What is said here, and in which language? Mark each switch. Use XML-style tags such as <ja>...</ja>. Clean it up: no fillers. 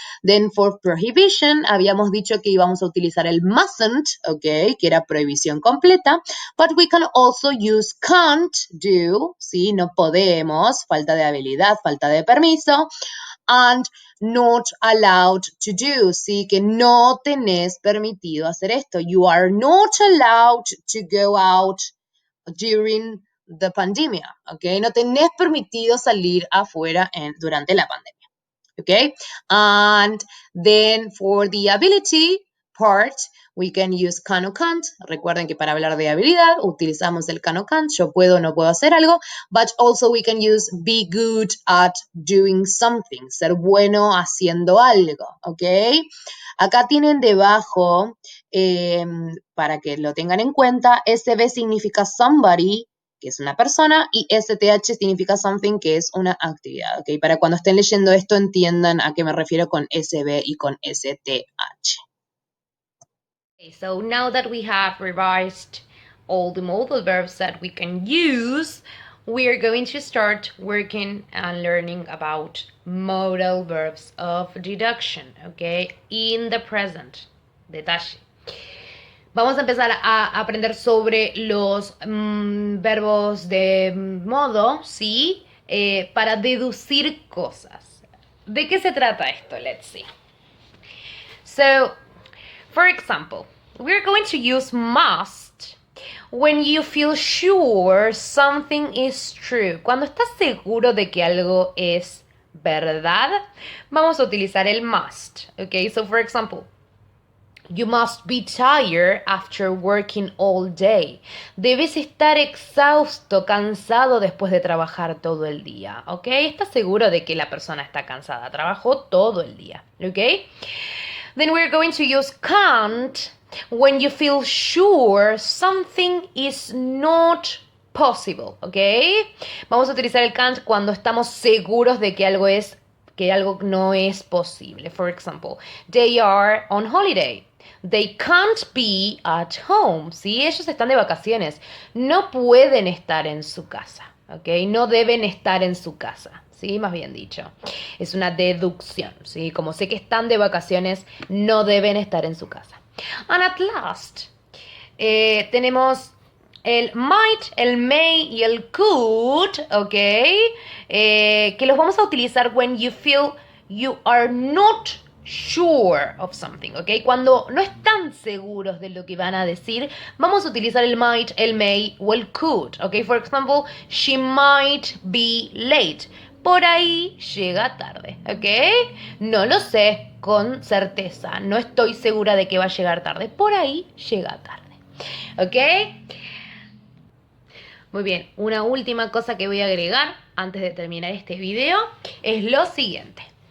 <en>Then for prohibition,</en> <es>habíamos dicho que íbamos a utilizar el mustn't, ¿ok? Que era prohibición completa,</es> <en>but we can also use can't do, ¿sí?</en> <es>No podemos, falta de habilidad, falta de permiso,</es> <en>and not allowed to do,</en> <es>¿sí? Que no tenés permitido hacer esto.</es> <en>You are not allowed to go out during the pandemia, ¿ok?</en> <es>No tenés permitido salir afuera durante la pandemia.</es> <en>Okay, and then for the ability part, we can use can o can't.</en> <es>Recuerden que para hablar de habilidad utilizamos el can o can't. Yo puedo o no puedo hacer algo.</es> <en>But also we can use be good at doing something.</en> <es>Ser bueno haciendo algo. Okay. Acá tienen debajo, para que lo tengan en cuenta, SB significa somebody, que es una persona, y STH significa something, que es una actividad, ¿ok? Para cuando estén leyendo esto entiendan a qué me refiero con SB y con STH.</es> <en>Okay, so now that we have revised all the modal verbs that we can use, we are going to start working and learning about modal verbs of deduction, okay, in the present.</en> <es>Detalle. Vamos a empezar a aprender sobre los verbos de modo, ¿sí? Para deducir cosas. ¿De qué se trata esto?</es> <en>Let's see. So, for example, we're going to use must when you feel sure something is true.</en> <es>Cuando estás seguro de que algo es verdad, vamos a utilizar el must.</es> <en>Okay, so for example, you must be tired after working all day.</en> <es>Debes estar exhausto, cansado después de trabajar todo el día. ¿Ok? ¿Estás seguro de que la persona está cansada? Trabajó todo el día. ¿Ok?</es> <en>Then we're going to use can't when you feel sure something is not possible. ¿Ok?</en> <es>Vamos a utilizar el can't cuando estamos seguros de que algo no es posible.</es> <en>For example, they are on holiday. They can't be at home. ¿Sí?</en> <es>Ellos están de vacaciones. No pueden estar en su casa. ¿Ok? No deben estar en su casa. ¿Sí? Más bien dicho. Es una deducción. ¿Sí? Como sé que están de vacaciones, no deben estar en su casa.</es> <en>And at last,</en> <es>tenemos el might, el may y el could, ¿ok? Que los vamos a utilizar</es> <en>when you feel you are not sure of something, ¿ok?</en> <es>Cuando no están seguros de lo que van a decir, vamos a utilizar el might, el may o el could, ¿ok?</es> <en>For example, she might be late.</en> <es>Por ahí llega tarde, ¿ok? No lo sé con certeza, no estoy segura de que va a llegar tarde. Por ahí llega tarde, ¿ok? Muy bien, una última cosa que voy a agregar antes de terminar este video es lo siguiente.</es>